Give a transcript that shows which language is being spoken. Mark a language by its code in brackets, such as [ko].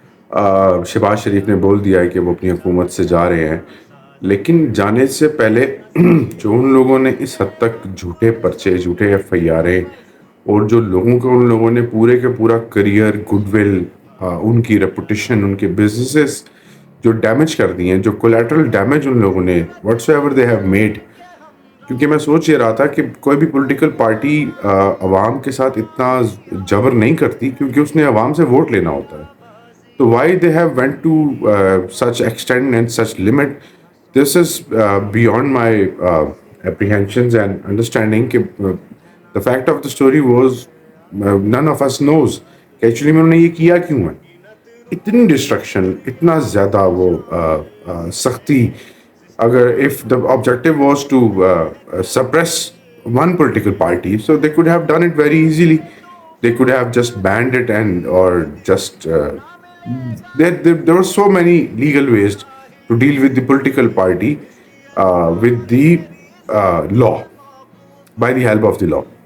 [hi] शहबाज शरीफ ने बोल दिया है कि वो अपनी हुकूमत से जा रहे हैं, लेकिन जाने से पहले जो उन लोगों ने इस हद तक झूठे पर्चे, झूठे एफआईआरें, और जो लोगों को उन लोगों ने पूरे के पूरा करियर, गुडविल, उनकी रेपुटेशन, उनके बिजनेसेस जो डैमेज कर दिए हैं, जो कोलैटरल डैमेज उन लोगों ने [en] Whatsoever they have made. [hi] क्योंकि मैं सोच ये रहा था कि कोई भी पॉलिटिकल पार्टी अवाम के साथ इतना जबर नहीं करती, क्योंकि उसने अवाम से वोट लेना होता है। [en] So why they have went to such extent and such limit? This is beyond my apprehensions and understanding. The fact of the story was none of us knows [hi] कि actually में उन्होंने ये किया क्यों है। इतनी डिस्ट्रक्शन, इतना ज़्यादा वो सख्ती। अगर [en] if the objective was to suppress one political party, so they could have done it very easily. They could have just banned it and or just there were so many legal ways to deal with the political party with the law, by the help of the law.